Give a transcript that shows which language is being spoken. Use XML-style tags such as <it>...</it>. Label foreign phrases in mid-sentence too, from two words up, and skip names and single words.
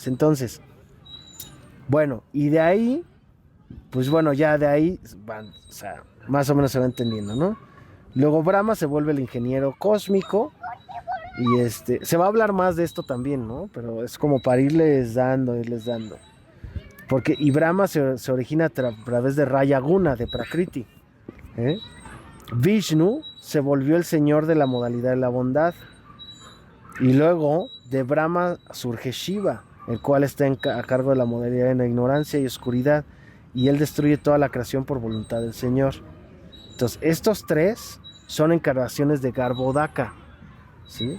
<es>Entonces, bueno, y de ahí, pues bueno, ya de ahí van, o sea, más o menos se va entendiendo, ¿no? Luego Brahma se vuelve el ingeniero cósmico. Y se va a hablar más de esto también, ¿no? Pero es como para irles dando. Porque y Brahma se origina a través de Rayaguna, de Prakriti. ¿Eh? Vishnu se volvió el señor de la modalidad de la bondad. Y luego de Brahma surge Shiva, el cual está a cargo de la modalidad de la ignorancia y oscuridad. Y él destruye toda la creación por voluntad del Señor. Entonces, estos tres son encarnaciones de Garbhodaka, ¿sí?</es>